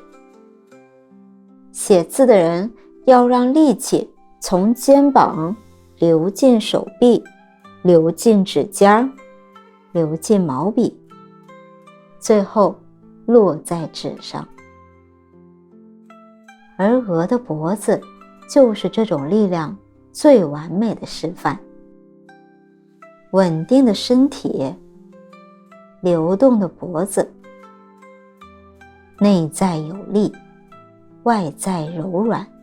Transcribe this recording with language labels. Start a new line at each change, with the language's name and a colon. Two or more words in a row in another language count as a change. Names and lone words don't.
Chinese: 寫字的人要讓力氣從肩膀流進手臂，流進指尖，流進毛筆，最後落在紙上。而鵝的脖子就是這種力量最完美的示範。穩定的身體，流動的脖子，內在有力，外在柔軟。